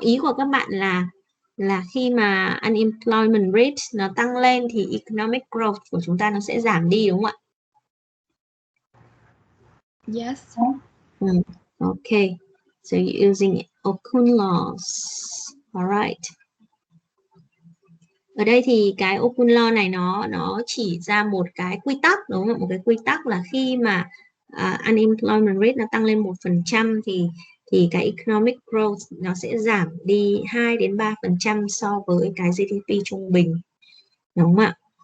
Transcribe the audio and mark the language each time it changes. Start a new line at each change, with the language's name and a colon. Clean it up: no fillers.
Vietnamese: Ý của các bạn là khi mà unemployment rate nó tăng lên thì economic growth của chúng ta nó sẽ giảm đi, đúng không ạ?
English: Yes. Okay, so you're using Okun laws. All right.
Vietnamese: Ở đây thì cái Okun law này nó chỉ ra một cái quy tắc, đúng không? Một cái quy tắc là khi mà unemployment rate nó tăng lên 1% thì thì cái economic growth nó sẽ giảm đi 2 đến 3% so với cái GDP trung bình, đúng không ạ?